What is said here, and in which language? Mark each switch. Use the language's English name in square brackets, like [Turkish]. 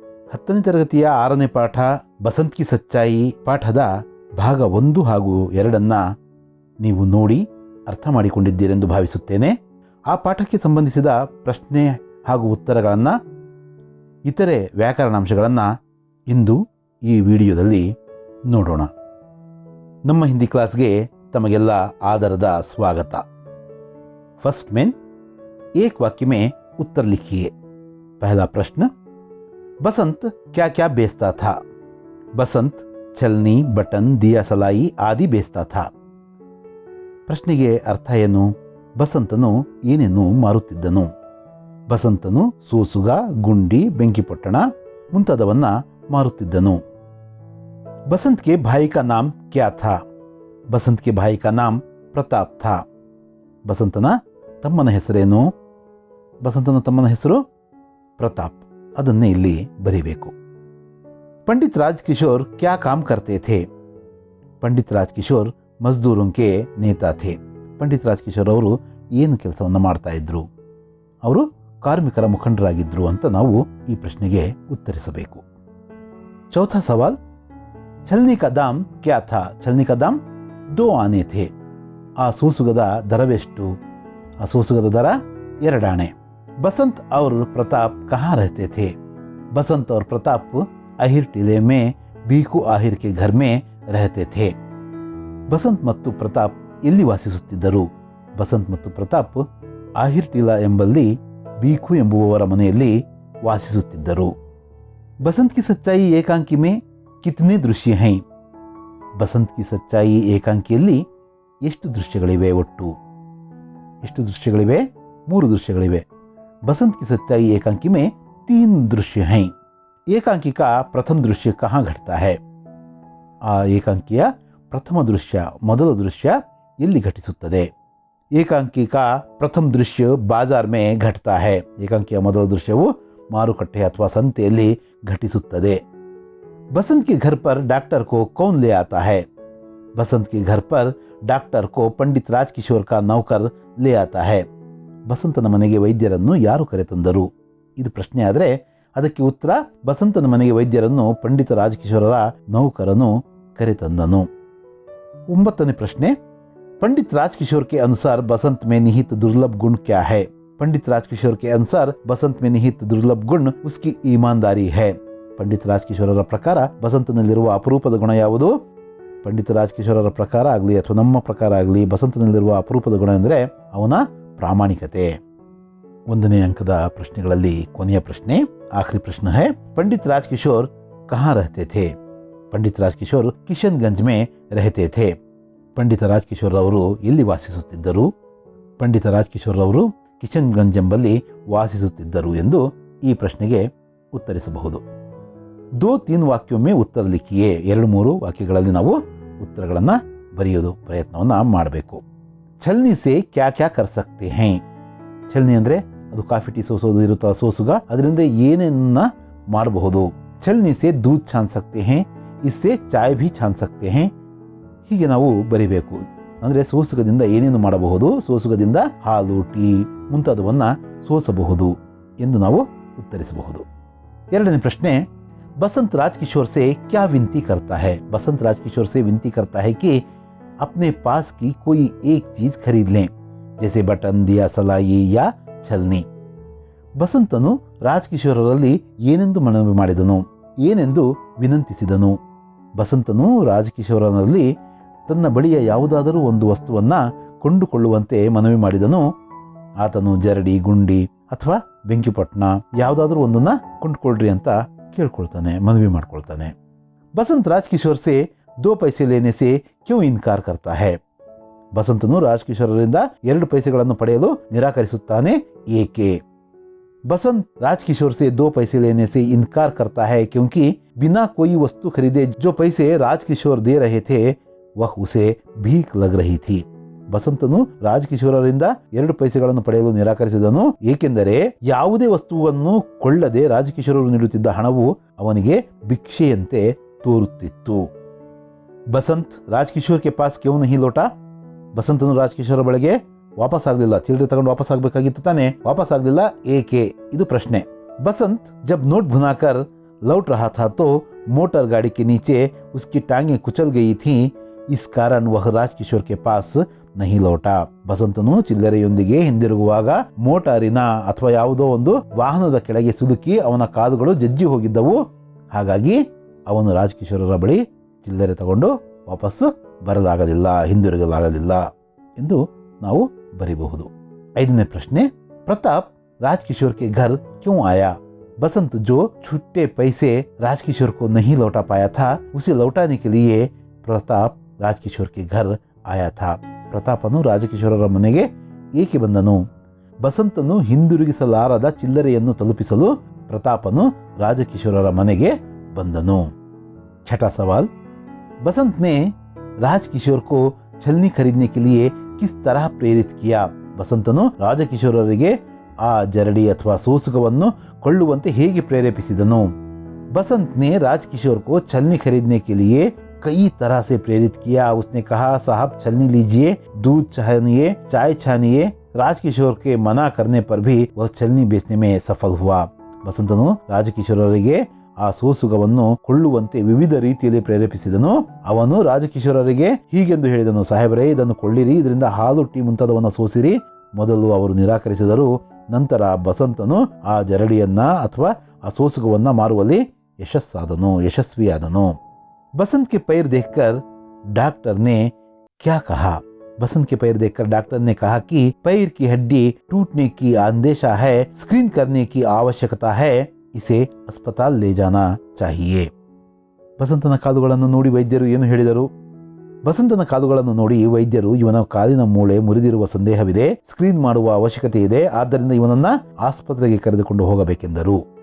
[Kannada] 10ನೇ ತರಗತಿಯ 6ನೇ ಪಾಠ ಬಸಂತ್ ಕಿ ಸಚ್ಚಾಯಿ ಪಾಠದ ಭಾಗ 1 ಹಾಗೂ 2 ನೀವು ನೋಡಿ ಅರ್ಥ ಮಾಡಿಕೊಂಡಿದ್ದೀರೆಂದು ಭಾವಿಸುತ್ತೇನೆ. ಆ ಪಾಠಕ್ಕೆ ಸಂಬಂಧಿಸಿದ ಪ್ರಶ್ನೆ ಹಾಗೂ ಉತ್ತರಗಳನ್ನು, ಇತರೆ ವ್ಯಾಕರಣಾಂಶಗಳನ್ನು ಇಂದು ಈ ವಿಡಿಯೋದಲ್ಲಿ ನೋಡೋಣ. ನಮ್ಮ ಹಿಂದಿ ಕ್ಲಾಸ್ಗೆ ತಮಗೆಲ್ಲ ಆದರದ ಸ್ವಾಗತ. [Hindi] फर्स्ट में एक वाक्य में उत्तर लिखिए. पहला प्रश्न, बसंत क्या क्या बेचता था? बसंत छलनी, बटन, दिया सलाई आदि बेचता था. [Kannada] ಪ್ರಶ್ನೆಗೆ ಅರ್ಥ ಏನು? ಬಸಂತನು ಏನೇನು ಮಾರುತ್ತಿದ್ದನು? ಬಸಂತನು ಸೋಸುಗ, ಗುಂಡಿ, ಬೆಂಕಿಪೊಟ್ಟಣ ಮುಂತಾದವನ್ನ ಮಾರುತ್ತಿದ್ದನು. [Hindi] बसंत के भाई का नाम क्या था? बसंत के भाई का नाम प्रताप था. [Kannada] ಬಸಂತನ ತಮ್ಮನ ಹೆಸರೇನು? ಬಸಂತನ ತಮ್ಮನ ಹೆಸರು ಪ್ರತಾಪ್. ಅದನ್ನೇ ಇಲ್ಲಿ ಬರೀಬೇಕು. [Hindi] पंडित राजकिशोर क्या काम करते थे? पंडित राजकिशोर मजदूरों के नेता थे. [Kannada] पंडित राजकिशोर ಅವರು ಏನು ಕೆಲಸವನ್ನು ಮಾಡ್ತಾ ಇದ್ರು? ಅವರು ಕಾರ್ಮಿಕರ ಮುಖಂಡರಾಗಿದ್ರು ಅಂತ ನಾವು ಈ ಪ್ರಶ್ನೆಗೆ ಉತ್ತರಿಸಬೇಕು. [Hindi] चौथा सवाल, छलनी का दाम क्या था? छलनी का दाम 2 आने थे. [Kannada] ಆ ಸೂಸುಗದ ದರವೆಷ್ಟು? ಆ ಸೂಸುಗದ ದರ 2 ಆಣೆ. [Hindi] बसंत और प्रताप कहाँ रहते थे? बसंत और प्रताप अहिर टीले में बीकू आहिर के घर में रहते थे. [Kannada] बसंत ಮತ್ತು ಪ್ರತಾಪ್ ಎಲ್ಲಿ ವಾಸಿಸುತ್ತಿದ್ದರು? ಬಸಂತ್ ಮತ್ತು ಪ್ರತಾಪ್ ಆಹಿರ್ ಟೀಲಾ ಎಂಬಲ್ಲಿ ಬೀಕು ಎಂಬುವವರ ಮನೆಯಲ್ಲಿ ವಾಸಿಸುತ್ತಿದ್ದರು. [Hindi] बसंत की सच्चाई एकांकी में कितने दृश्य हैं? बसंत की सच्चाई [Kannada] ಏಕಾಂಕಿಯಲ್ಲಿ ಎಷ್ಟು ದೃಶ್ಯಗಳಿವೆ? ಒಟ್ಟು ಎಷ್ಟು ದೃಶ್ಯಗಳಿವೆ? 3 ದೃಶ್ಯಗಳಿವೆ. [Hindi] बसंत की सच्चाई एकांकी में 3 दृश्य हैं. एकांकी का प्रथम दृश्य कहाँ घटता है? [Kannada] ಆ ಏಕಾಂಕಿಯ ಪ್ರಥಮ ದೃಶ್ಯ, ಮೊದಲ ದೃಶ್ಯ ಎಲ್ಲಿ ಘಟಿಸುತ್ತದೆ? [Hindi] ಏಕಾಂಕಿ ಕಾ ಪ್ರಥಮ ದೃಶ್ಯ ಬಾಜಾರ್ ಮೇ ಘಟತಾ ಹೈ. [Kannada] ಏಕಾಂಕಿಯ ಮೊದಲ ದೃಶ್ಯವು ಮಾರುಕಟ್ಟೆ ಅಥವಾ ಸಂತೆಯಲ್ಲಿ ಘಟಿಸುತ್ತದೆ. [Hindi] बसंत के घर पर डॉक्टर को कौन ले आता है? बसंत के घर पर डॉक्टर को पंडित राजकिशोर का नौकर ले आता है. [Kannada] ಬಸಂತನ ಮನೆಗೆ ವೈದ್ಯರನ್ನು ಯಾರು ಕರೆತಂದರು? ಇದು ಪ್ರಶ್ನೆ ಆದರೆ ಅದಕ್ಕೆ ಉತ್ತರ, ಬಸಂತನ ಮನೆಗೆ ವೈದ್ಯರನ್ನು ಪಂಡಿತ ರಾಜಕಿಶೋರರ ನೌಕರನು ಕರೆತಂದನು. 9ನೇ ಪ್ರಶ್ನೆ, [Hindi] पंडित राजकिशोर के अनुसार बसंत में निहित दुर्लभ गुण क्या है? पंडित राजकिशोर के अनुसार बसंत में निहित दुर्लभ गुण उसकी ईमानदारी है. [Kannada] पंडित ರಾಜಕಿಶೋರರ ಪ್ರಕಾರ ಬಸಂತನಲ್ಲಿರುವ ಅಪರೂಪದ ಗುಣ ಯಾವುದು? ಪಂಡಿತ ರಾಜಕಿಶೋರರ ಪ್ರಕಾರ ಆಗಲಿ ಅಥವಾ ನಮ್ಮ ಪ್ರಕಾರ ಆಗಲಿ ಬಸಂತನಲ್ಲಿರುವ ಅಪರೂಪದ ಗುಣ ಅಂದರೆ ಅವನ ಪ್ರಾಮಾಣಿಕತೆ. 1ನೇ ಅಂಕದ ಪ್ರಶ್ನೆಗಳಲ್ಲಿ ಕೊನೆಯ ಪ್ರಶ್ನೆ, ಆಖರಿ ಪ್ರಶ್ನೆ [Hindi] है, पंडित राजकिशोर कहाँ रहते थे? पंडित राजकिशोर किशनगंज में रहते थे. [Kannada] ಪಂಡಿತ ರಾಜಕಿಶೋರ್ ಅವರು ಎಲ್ಲಿ ವಾಸಿಸುತ್ತಿದ್ದರು? ಪಂಡಿತ ರಾಜಕಿಶೋರ್ ಅವರು ಕಿಶನ್ಗಂಜ್ ಎಂಬಲ್ಲಿ ವಾಸಿಸುತ್ತಿದ್ದರು ಎಂದು ಈ ಪ್ರಶ್ನೆಗೆ ಉತ್ತರಿಸಬಹುದು. [Hindi] 2-3 ವಾಕ್ಯೋं में उत्तर लिखिए. [Kannada] 2-3 ವಾಕ್ಯಗಳಲ್ಲಿ ನಾವು ಉತ್ತರಗಳನ್ನು ಬರೆಯೋದು ಪ್ರಯತ್ನವನ್ನ ಮಾಡಬೇಕು. [Hindi] छलनी से क्या क्या कर सकते हैं? [Kannada] छलनी ಅಂದ್ರೆ ಅದು ಕಾಫಿ ಟೀ ಸೋಸೋದು ಇರುತ್ತಾ ಸೋಸುಗ, ಅದರಿಂದ ಏನೇನನ್ನ ಮಾಡಬಹುದು? [Hindi] छलनी से दूध छान सकते हैं, इससे चाय भी छान सकते हैं. [Kannada] ಹೀಗೆ ನಾವು ಬರಿಬೇಕು. ಅಂದ್ರೆ ಸೋಸುಗದಿಂದ ಏನೇನು ಮಾಡಬಹುದು? ಸೋಸುಗದಿಂದ ಹಾಲು, ಟೀ ಮುಂತಾದವನ್ನ ಸೋಸಬಹುದು ಎಂದು ನಾವು ಉತ್ತರಿಸಬಹುದು. 2ನೇ ಪ್ರಶ್ನೆ, [Hindi] बसंत राजकिशोर से क्या विनती करता है? बसंत राजकिशोर से विनती करता है कि अपने पास की कोई एक चीज खरीद लें, जैसे बटन, दिया सलाई या छलनी. [Kannada] ಬಸಂತನು ರಾಜಕಿಶೋರರಲ್ಲಿ ಏನೆಂದು ಮನವಿ ಮಾಡಿದನು? ಏನೆಂದು ವಿನಂತಿಸಿದನು? ಬಸಂತನು ರಾಜಕಿಶೋರನಲ್ಲಿ ತನ್ನ ಬಳಿಯ ಯಾವುದಾದರೂ ಒಂದು ವಸ್ತುವನ್ನ ಕೊಂಡುಕೊಳ್ಳುವಂತೆ ಮನವಿ ಮಾಡಿದನು. ಆತನು ಜರಡಿ, ಗುಂಡಿ ಅಥವಾ ಬೆಂಕಿಪೊಟ್ಟಣ ಯಾವುದಾದ್ರೂ ಒಂದನ್ನ ಕೊಂಡುಕೊಳ್ಳ್ರಿ ಅಂತ ಕೇಳ್ಕೊಳ್ತಾನೆ, ಮನವಿ ಮಾಡ್ಕೊಳ್ತಾನೆ. [Hindi] बसंत राजकिशोर से 2 पैसे लेने से क्यों इनकार करता है? [Kannada] ಬಸಂತನು ರಾಜಕಿಶೋರರಿಂದ 2 ಪೈಸೆಗಳನ್ನು ಪಡೆಯಲು ನಿರಾಕರಿಸುತ್ತಾನೆ, ಏಕೆ? [Hindi] बसंत राजकिशोर से 2 पैसे लेने से इनकार करता है क्योंकि बिना कोई वस्तु खरीदे जो पैसे राजकिशोर दे रहे थे वह उसे भीख लग रही थी. [Kannada] ಬಸಂತನು ರಾಜಕಿಶೋರರಿಂದ 2 ಪೈಸೆಗಳನ್ನು ಪಡೆಯಲು ನಿರಾಕರಿಸಿದನು, ಏಕೆಂದರೆ ಯಾವುದೇ ವಸ್ತುವನ್ನು ಕೊಳ್ಳದೆ ರಾಜಕಿಶೋರರು ನೀಡುತ್ತಿದ್ದ ಹಣವು ಅವನಿಗೆ ಭಿಕ್ಷೆಯಂತೆ ತೋರುತ್ತಿತ್ತು. [Hindi] बसंत राजकिशोर के पास क्यों नहीं लौटा? [Kannada] ಬಸಂತನು ರಾಜಕಿಶೋರ ಬಳಿಗೆ ವಾಪಸ್ ಆಗಲಿಲ್ಲ. ಚಿಲ್ಲರೆ ತಗೊಂಡು ವಾಪಸ್ ಆಗಬೇಕಾಗಿತ್ತು ತಾನೆ, ವಾಪಸ್ ಆಗಲಿಲ್ಲ, ಏಕೆ? ಇದು ಪ್ರಶ್ನೆ. [Hindi] बसंत जब नोट भुनाकर लौट रहा था तो मोटर गाड़ी के नीचे उसकी टांगें कुचल गई थीं। इस कारण वह ರಾಜಕಿಶೋರ್ के पास नहीं ಲೋಟಾ. [Kannada] ಬಸಂತನು ಚಿಲ್ಲರೆಯೊಂದಿಗೆ ಹಿಂದಿರುಗುವಾಗ ಮೋಟಾರಿನ ಅಥವಾ ಯಾವುದೋ ಒಂದು ವಾಹನದ ಕೆಳಗೆ ಸಿಲುಕಿ ಅವನ ಕಾಲುಗಳು ಜಜ್ಜಿ ಹೋಗಿದ್ದವು. ಹಾಗಾಗಿ ಅವನು ರಾಜಕಿಶೋರರ ಬಳಿ ಚಿಲ್ಲರೆ ತಗೊಂಡು ವಾಪಸ್ ಬರಲಾಗಲಿಲ್ಲ, ಹಿಂದಿರುಗಲಾಗಲಿಲ್ಲ ಎಂದು ನಾವು ಬರೀಬಹುದು. 5ನೇ ಪ್ರಶ್ನೆ, [Hindi] ಪ್ರತಾಪ್ राजकिशोर के घर क्यों आया? बसंत जो छुट्टे पैसे राजकिशोर को नहीं लौटा पाया था, उसे लौटाने के लिए प्रताप राजकिशोर के घर आया था. [Kannada] ಪ್ರತಾಪನು ರಾಜಕಿಶೋರರ ಮನೆಗೆ ಏಕೆ ಬಂದನು? ಬಸಂತನು ಹಿಂದಿರುಗಿಸಲಾರದ ಚಿಲ್ಲರೆಯನ್ನು ತಲುಪಿಸಲು ಪ್ರತಾಪನು ರಾಜಕಿಶೋರರ ಮನೆಗೆ ಬಂದನು. [Hindi] 6ठा सवाल, बसंत ने राजकिशोर को छलनी खरीदने के लिए किस तरह प्रेरित किया? [Kannada] ಬಸಂತನು ರಾಜಕಿಶೋರರಿಗೆ ಆ ಜರಡಿ ಅಥವಾ ಸೋಸುಗವನ್ನು ಕೊಳ್ಳುವಂತೆ ಹೇಗೆ ಪ್ರೇರೇಪಿಸಿದನು? [Hindi] बसंत ने राजकिशोर को छलनी खरीदने के लिए कई तरह से प्रेरित किया. उसने कहा, साहब छलनी लीजिए, दूध छानिए, चाय छानिए. राजकिशोर के मना करने पर भी वह छलनी बेचने में सफल हुआ. [Kannada] ಬಸಂತನು ರಾಜಕಿಶೋರರಿಗೆ ಆ ಸೋಸುಗವನ್ನು ಕೊಳ್ಳುವಂತೆ ವಿವಿಧ ರೀತಿಯಲ್ಲಿ ಪ್ರೇರೇಪಿಸಿದನು. ಅವನು ರಾಜಕಿಶೋರರಿಗೆ ಹೀಗೆಂದು ಹೇಳಿದನು, ಸಾಹೇಬರೇ, ಇದನ್ನು ಕೊಳ್ಳಿರಿ, ಇದರಿಂದ ಹಾಲು, ಟೀ ಮುಂತಾದವನ್ನು ಸೋಸಿರಿ. ಮೊದಲು ಅವರು ನಿರಾಕರಿಸಿದರು. ನಂತರ ಬಸಂತನು ಆ ಜರಡಿಯನ್ನ ಅಥವಾ ಆ ಸೋಸುಗವನ್ನ ಮಾರುವಲ್ಲಿ ಯಶಸ್ವಿಯಾದನು. [Hindi] बसंत के पैर देखकर डॉक्टर ने क्या कहा? बसंत के पैर देखकर डॉक्टर ने कहा कि पैर की हड्डी टूटने की अंदेशा है, स्क्रीन करने की आवश्यकता है, इसे अस्पताल ले जाना चाहिए. [Kannada] ಬಸಂತನ ಕಾಲುಗಳನ್ನು ನೋಡಿ ವೈದ್ಯರು ಏನು ಹೇಳಿದರು? ಬಸಂತನ ಕಾಲುಗಳನ್ನು ನೋಡಿ ವೈದ್ಯರು, ಇವನ ಕಾಲಿನ ಮೂಳೆ ಮುರಿದಿರುವ ಸಂದೇಹವಿದೆ, ಸ್ಕ್ರೀನ್ ಮಾಡುವ ಅವಶ್ಯಕತೆ ಇದೆ, ಆದ್ದರಿಂದ ಇವನನ್ನ ಆಸ್ಪತ್ರೆಗೆ ಕರೆದುಕೊಂಡು ಹೋಗಬೇಕೆಂದರು.